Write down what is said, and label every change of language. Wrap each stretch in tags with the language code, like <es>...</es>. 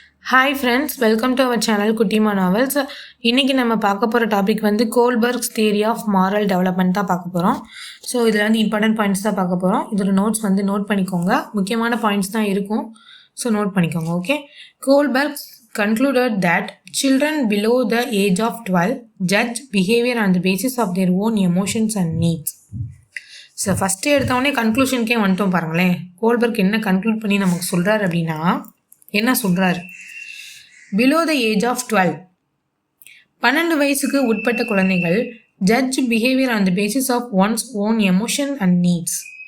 <ta>Hi friends, welcome to our channel குட்டிமா novels. இன்றைக்கி நம்ம பார்க்க போகிற டாபிக் வந்து கோல்பர்க்ஸ் தியரி ஆஃப் மாரல் டெவலப்மெண்ட் தான் பார்க்க போகிறோம். ஸோ இதில் வந்து இம்பார்ட்டன்ட் பாயிண்ட்ஸ் தான் பார்க்க போகிறோம். இதில் நோட்ஸ் வந்து நோட் பண்ணிக்கோங்க, முக்கியமான பாயிண்ட்ஸ் தான் இருக்கும். ஸோ நோட் பண்ணிக்கோங்க. Okay.</ta> <en>Kohlberg's concluded that children below the age of 12 judge behavior on the basis of their own emotions and needs.</en> <ta>So first எடுத்தவொடனே கன்க்ளூஷனுக்கே வந்துட்டோம் பாருங்களேன். கோல்பர்க் என்ன கன்க்ளூட் பண்ணி நமக்கு சொல்கிறார் அப்படின்னா, என்ன சொல்கிறாரு?</ta> <en>below the age of 12</en> <ta>வயசுக்கு உட்பட்ட குழந்தைகள்</ta> <en>Judge behaviour on the basis of one's own emotion and needs.</en>